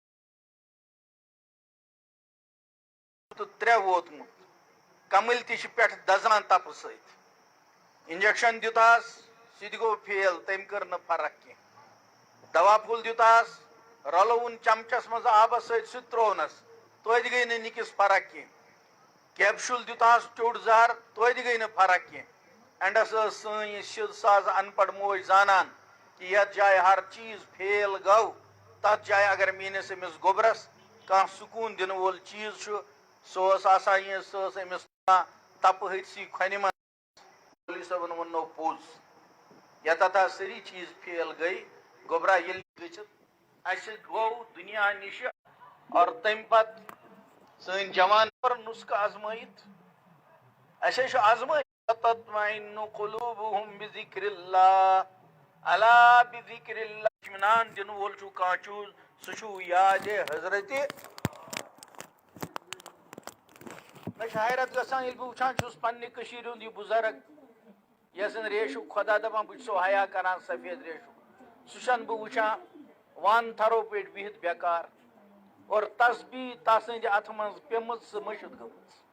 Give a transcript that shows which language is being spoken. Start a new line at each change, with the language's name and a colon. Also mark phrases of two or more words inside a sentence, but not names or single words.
Kashmiri: تہٕ 3 ووتمُت کمٕلۍ تہِ چھِ پٮ۪ٹھٕ دزان تپہٕ سۭتۍ انجیکشن دیُتہس سُہ تہِ گوٚو فیل تٔمۍ کٔر نہٕ فرق کینٛہہ دوا پھوٚل دیُتہس رلووُن چمچس منٛز آبس سۭتۍ سُہ تہِ ترٛوونس توتہِ گٔے نہٕ نِکِس فرق کینٛہہ کیپشول دیُتہس ٹیوٚٹ زہر توتہِ گٔے نہٕ فرق کینٛہہ اینڈس ٲس سٲنۍ یہِ شِد ساز ان پڑھ موج زانان کہ یتھ جایہِ ہر چیٖز فیل گوٚو تتھ جایہِ اگر میٲنِس أمِس گوٚبرس کانٛہہ سکوٗن دِنہٕ وول چیٖز چھُ سۄ ٲس آسان یہِ سۄ ٲس أمِس تپہٕ ۂتھۍسٕے کھۄنہِ منٛز مولوی صٲبن ووٚننو پوٚز یتتھ سٲری چیٖز فیل گٔے گوٚبرا ییٚلہِ گٔژھِتھ اَسہِ گوٚو دُنیا نِشہِ اور تمہِ پتہٕ سٲنۍ جوان کوٚر نُسخہٕ آزمٲیِتھ اَسے چھُ آزمٲیِتھ
Arabic: تطمئن قلوبهم بذکر اللہ الا بذکر اللہ
Kashmiri: اطمینان دِنہٕ وول چھُ کانٛہہ چیٖز سُہ چھُ یادِ حضرتِ مےٚ چھِ حیرت گژھان ییٚلہِ بہٕ وٕچھان چھُس پننہِ کٔشیٖرِ ہُنٛد یہِ بُزرگ یۄس زن ریشُک خۄدا دپان بہٕ چھُسو حیا کران سفید ریشُک سُہ چھَنہٕ بہٕ وٕچھان وان تھرو پٲٹھۍ بِہِتھ بیکار اور تسبیٖح تسٕنٛدِ اَتھٕ منٛز پیٚمٕژ سُہ مٔشِد گٔمٕژ